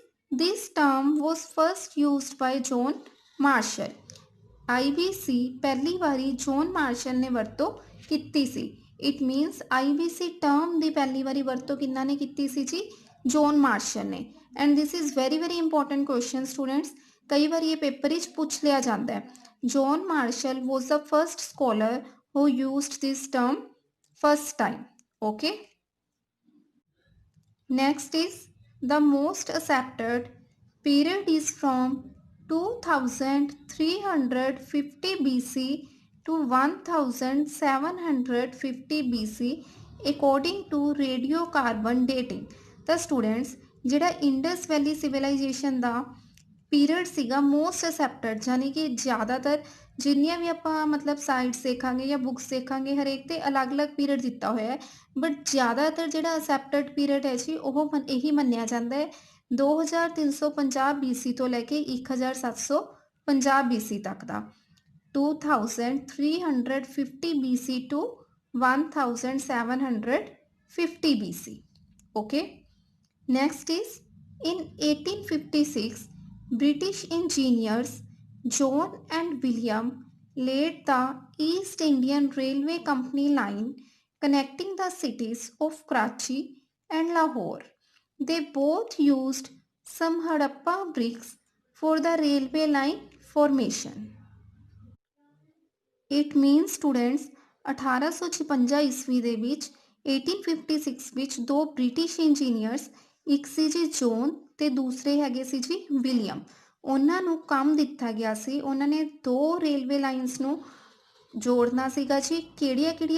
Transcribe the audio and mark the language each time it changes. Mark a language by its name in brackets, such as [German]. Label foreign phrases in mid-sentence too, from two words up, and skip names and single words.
[English] this term was first used by John Marshall IBC [Punjabi] ਪਹਿਲੀ ਵਾਰੀ ਜੌਨ ਮਾਰਸ਼ਲ ਨੇ ਵਰਤੋਂ ਕੀਤੀ ਸੀ [English] it means [Punjabi] IBC ਟਰਮ ਦੀ ਪਹਿਲੀ ਵਾਰੀ ਵਰਤੋਂ ਕਿਹਨਾਂ ਨੇ ਕੀਤੀ ਸੀ ਜੀ ਜੌਨ ਮਾਰਸ਼ਲ ਨੇ [English] and this is very important question students [Punjabi] ਕਈ ਵਾਰ ਇਹ ਪੇਪਰ ਵਿੱਚ ਪੁੱਛ ਲਿਆ ਜਾਂਦਾ ਹੈ [English] John Marshall was the first scholar who used this term first time okay next is the most accepted period is from 2350 BC to 1750 BC according to radiocarbon dating [Punjabi] ਤਾਂ ਸਟੂਡੈਂਟਸ ਜਿਹੜਾ ਇੰਡਸ ਵੈਲੀ ਸਿਵਲਾਈਜੇਸ਼ਨ ਦਾ ਪੀਰੀਅਡ ਸੀਗਾ [English] most accepted [Punjabi] ਯਾਨੀ ਕਿ ਜ਼ਿਆਦਾਤਰ ਜਿੰਨੀਆਂ ਵੀ ਆਪਾਂ ਮਤਲਬ ਸਾਈਟਸ ਦੇਖਾਂਗੇ ਜਾਂ ਬੁੱਕਸ ਦੇਖਾਂਗੇ ਹਰੇਕ ਤੇ ਅਲੱਗ-ਅਲੱਗ ਪੀਰੀਅਡ ਦਿੱਤਾ ਹੋਇਆ ਹੈ ਬਟ ਜ਼ਿਆਦਾਤਰ ਜਿਹੜਾ [English] accepted period [Punjabi] ਹੈ ਜੀ ਉਹ ਇਹੀ ਮੰਨਿਆ ਜਾਂਦਾ ਹੈ 2350 BC ਤੋਂ ਲੈ ਕੇ 1750 BC ਤੱਕ ਦਾ [English] 2350 BC to 1750 BC okay next is in 1856 British engineers John and William laid the East Indian Railway Company line connecting the cities of Karachi and Lahore. They both used some Harappa bricks for the railway line formation. It means students [Punjabi] 1856 ਈਸਵੀ ਦੇ ਵਿੱਚ 1856 ਵਿੱਚ ਦੋ [English] British engineers [Punjabi] ਇੱਕ ਸੀ ਜੀ ਜੋਨ ਤੇ ਦੂਸਰੇ ਹੈਗੇ ਸੀ ਜੀ ਵਿਲੀਅਮ ਉਹਨਾਂ ਨੂੰ ਕੰਮ ਦਿੱਤਾ ਗਿਆ ਸੀ ਉਹਨਾਂ ਨੇ ਦੋ [English] railway lines [Punjabi] ਨੂੰ ਜੋੜਨਾ ਸੀਗਾ ਜੀ ਕਿਹੜੀਆਂ